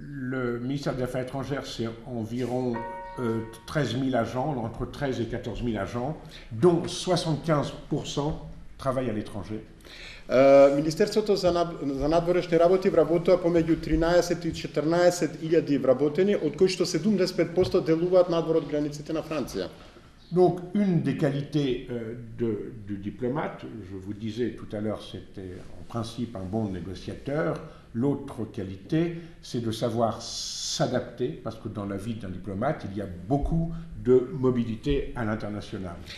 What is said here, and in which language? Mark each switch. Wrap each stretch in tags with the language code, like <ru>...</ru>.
<fr>Le ministère des Affaires étrangères, c'est environ 13 000 agents, entre 13 et 14 000 agents, dont 75% travaillent à l'étranger.</fr> <mk>Министерството за надворешни работи вработува помеѓу 13 и 14 илјади вработени, од кои што 75% делуваат надвор од границите на Франција.</mk> <fr>Donc, une des qualités du diplomate, je vous disais tout à l'heure, c'était en principe un bon négociateur. L'autre qualité, c'est de savoir s'adapter, parce que dans la vie d'un diplomate, il y a beaucoup de mobilité à l'international.</fr>